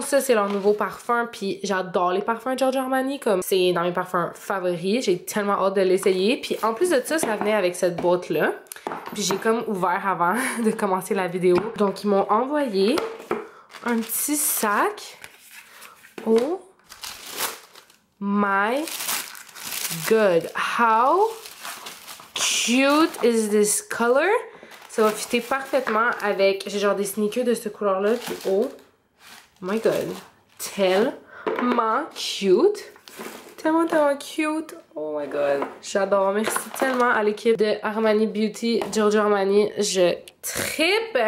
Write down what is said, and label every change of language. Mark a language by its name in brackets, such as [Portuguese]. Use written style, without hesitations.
[French] Ça, c'est leur nouveau parfum. Puis j'adore les parfums Giorgio Armani. Comme c'est dans mes parfums favoris. J'ai tellement hâte de l'essayer. Puis en plus de ça, ça venait avec cette boîte-là. Puis j'ai comme ouvert avant de commencer la vidéo. Donc, ils m'ont envoyé un petit sac. [English] Oh my god, how cute is this color? [French] Ça va fitter parfaitement avec, j'ai genre des sneakers de cette couleur là, puis [English] oh my god, [French] tellement cute, tellement cute, oh my god, j'adore. Merci tellement à l'équipe de Armani Beauty, Giorgio Armani, je trippe.